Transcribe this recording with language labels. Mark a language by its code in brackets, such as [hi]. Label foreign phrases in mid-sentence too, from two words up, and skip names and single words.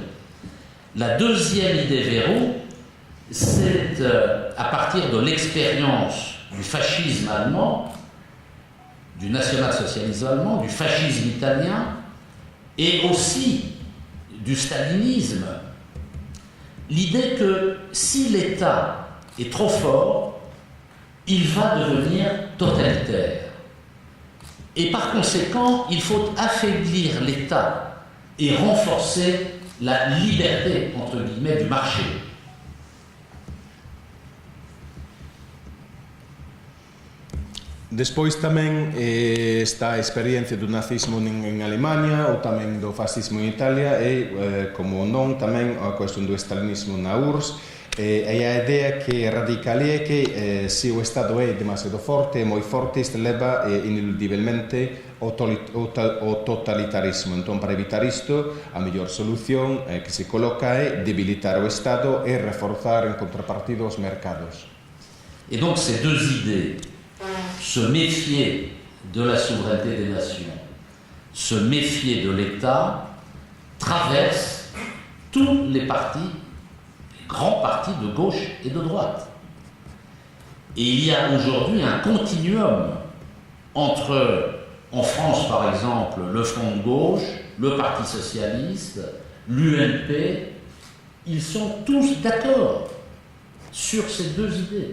[fr] La deuxième idée verrou, c'est à partir de l'expérience du fascisme allemand, du national-socialisme allemand, du fascisme italien et aussi du stalinisme, l'idée que si l'État est trop fort, il va devenir totalitaire. Et par conséquent, il faut affaiblir l'État et renforcer la liberté, entre guillemets, du marché. [gl] Despois tamén está a experiencia do nazismo en Alemania ou tamén do fascismo en Italia e, como non, tamén a cuestión do stalinismo na URSS e a idea que radica ali é que se o Estado é demasiado forte, moi forte, isto leva ineludivelmente ao totalitarismo. Entón, para evitar isto, a mellor solución que se coloca é debilitar o Estado e reforzar en contrapartido os mercados. [fr] Et donc ces deux idées, se méfier de la souveraineté des nations, se méfier de l'État, traverse tous les partis, les grands partis de gauche et de droite. Et il y a aujourd'hui un continuum entre, en France par exemple, le Front de gauche, le Parti socialiste, l'UMP, ils sont tous d'accord sur ces deux idées.